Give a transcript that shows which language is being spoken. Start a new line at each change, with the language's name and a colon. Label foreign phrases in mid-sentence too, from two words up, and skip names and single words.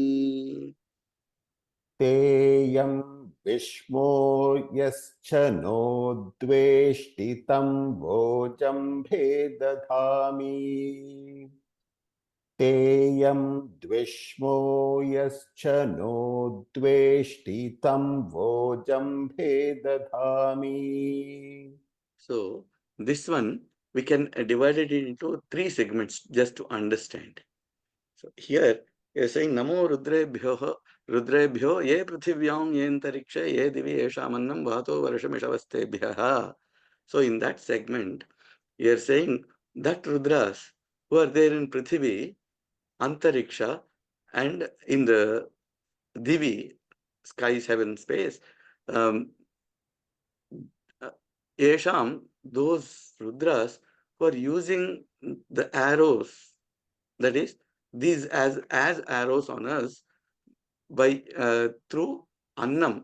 Sanskrit: तेयं विष्मो यश्च नो द्वेष्टि तं वोजम्भे दधामि तेयं द्विष्मो यश्च नो द्वेष्टि तं वोजम्भे दधामि
English: So this one we can divide it into 3 segments just to understand. So here you are saying
Sanskrit: नमो रुद्रेभ्यो रुद्रेभ्यो ये पृथिव्यां ये अन्तरिक्षे ये दिवि एषामन्नं वातो वर्षमिषवस्तेभ्यः.
English: So in that segment, you are saying that Rudras who are there in Prithvi, Antariksha, and in the Divi, skies, heaven, space, um, Yesham, those Rudras who are using the arrows, that is, these as arrows on us by through Annam.